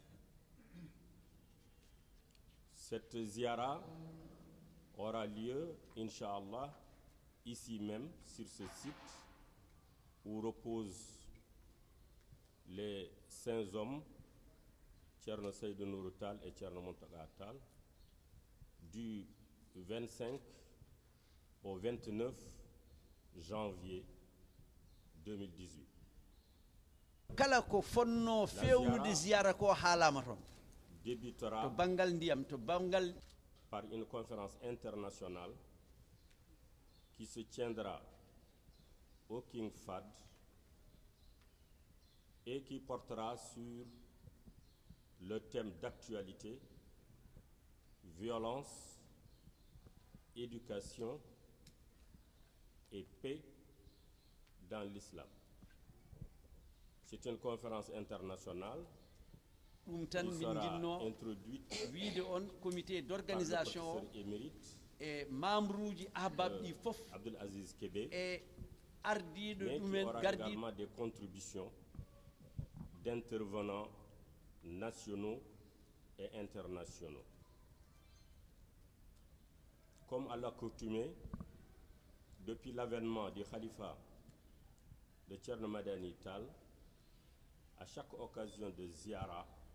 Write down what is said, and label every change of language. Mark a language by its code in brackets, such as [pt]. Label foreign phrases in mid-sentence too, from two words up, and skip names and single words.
[fr] Cette ziara aura lieu, Inch'Allah, ici même, sur ce site, où reposent les saints hommes, Thierno Seydou Nourou Tal et Thierno Mountaga Tal, du 25 au 29 janvier 2018. [ff] kala ko fonno fewnude ziyara ko haalama toon [fr] débutera [ff] to bangal ndiyam to bangal [fr] par une conférence internationale qui se tiendra au King Fahd et qui portera sur le thème d'actualité, violence, éducation et paix dans l'islam. C'est une conférence internationale [ff] ɗum tan [fr] qui [ff] min [fr] sera [ff] jinno [fr] introduite [ff] wiide on comité [fr] par le d'organisation o professeur émérite [ff] e membre uji ahbab ɗi fof [fr] Abdul Aziz Kébé, [ff] e ardiɗo [fr] mais qui [ff] ɗumen [fr] aura [ff] gardiɗo [fr] également des contributions d'intervenants nationaux et internationaux. Comme à l'accoutumée, depuis l'avènement du Khalifa de Thierno Madani Tal, à chaque occasion de ziara,